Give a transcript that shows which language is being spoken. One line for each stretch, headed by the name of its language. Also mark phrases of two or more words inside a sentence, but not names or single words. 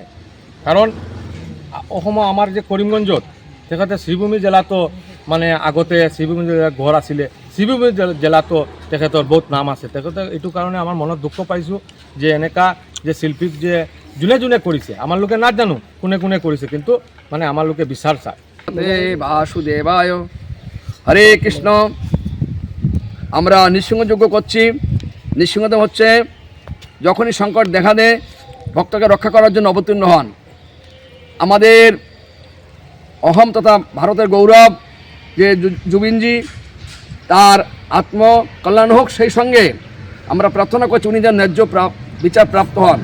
Assamese: কাৰণ অসমৰ আমাৰ যে কৰিমগঞ্জত তেখেতে শ্ৰীভূমি জিলাতো মানে আগতে শ্ৰীভূমি জিলাত ঘৰ আছিলে, শ্ৰীভূমি জিলাতো তেখেতৰ বহুত নাম আছে। তেখেতে এইটো কাৰণে আমাৰ মনত দুখ পাইছোঁ যে এনেকা যে শিল্পীক যে যোনে কৰিছে, আমালোকে নাজানো কোনে কৰিছে, কিন্তু মানে আমালোকে বিচার চায়।
Bangla: বাসুদেবায় হরে কৃষ্ণ। আমরা নৃসিংহযজ্ঞ করছি। নৃসিংহদেব হচ্ছে যখনই সংকট দেখা দেয় ভক্তকে রক্ষা করার জন্য অবতীর্ণ হন। আমাদের অহম তথা ভারতের গৌরব যে জুবিনজি, তার আত্মকল্যাণ হোক, সেই সঙ্গে আমরা প্রার্থনা করছি উনি যেন ন্যায্য বিচার প্রাপ্ত হন।